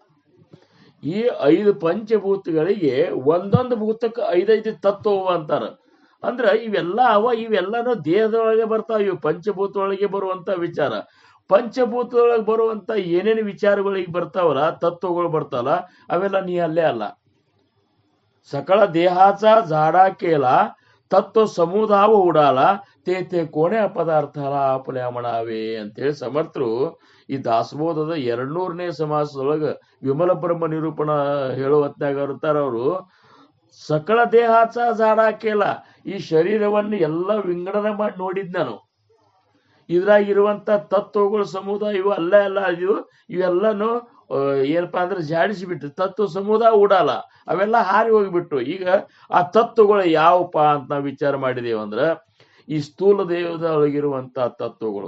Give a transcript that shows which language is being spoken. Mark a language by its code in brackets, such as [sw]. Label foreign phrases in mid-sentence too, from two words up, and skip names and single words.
[kn] ಈ 5 ಪಂಚಭೂತಗಳಿಗೆ ಒಂದೊಂದು ಭೂತಕ್ಕೆ 5 ತತ್ವ ಅಂತಾರ. ಅಂದ್ರ ಇವೆಲ್ಲನೂ ದೇಹದೊಳಗೆ ಬರ್ತಾವ. ಇವು ಪಂಚಭೂತದೊಳಗೆ ಬರುವಂತ ವಿಚಾರ. ಪಂಚಭೂತದೊಳಗೆ ಬರುವಂತ ಏನೇನು ವಿಚಾರಗಳಿಗೆ ಬರ್ತಾವಲ್ಲ, ತತ್ವಗಳು ಬರ್ತಾವಲ್ಲ, ಅವೆಲ್ಲ ನೀ ಅಲ್ಲೇ ಅಲ್ಲ. [mr] सकळ देहाचा झाडा केला तत्व समुदाव उडाला तेथे कोण पदार्थाला आपल्या म्हणावे [kn] ಅಂತೇಳಿ ಸಮರ್ಥರು ಈ ದಾಸಬೋಧದ 200ನೇ ಸಮಾಸದೊಳಗ ವಿಮಲ ಬ್ರಹ್ಮ ನಿರೂಪಣ ಹೇಳೋ ಹೊತ್ನಾಗ ಇರ್ತಾರ ಅವರು. [mr] सकळ देहाचा झाडा केला, [kn] ಈ ಶರೀರವನ್ನು ಎಲ್ಲ ವಿಂಗಡಣೆ ಮಾಡಿ ನೋಡಿದ್ ನಾನು. ಇದ್ರಾಗಿರುವಂತ ತತ್ವಗಳು ಸಮುದಾಯ ಇವು ಅಲ್ಲ ಇವೆಲ್ಲನು ಏನಪ್ಪಾ ಅಂದ್ರೆ ಜಾಡಿಸಿಬಿಟ್ಟು [mr] तत्व समुदाय उडाला [kn] ಅವೆಲ್ಲ ಹಾರಿ ಹೋಗಿಬಿಟ್ಟು. ಈಗ ಆ ತತ್ವಗಳು ಯಾವಪ್ಪ ಅಂತ ನಾವು ವಿಚಾರ ಮಾಡಿದೇವಂದ್ರ ಈ ಸ್ಥೂಲ ದೇಹದೊಳಗಿರುವಂತ ತತ್ವಗಳು.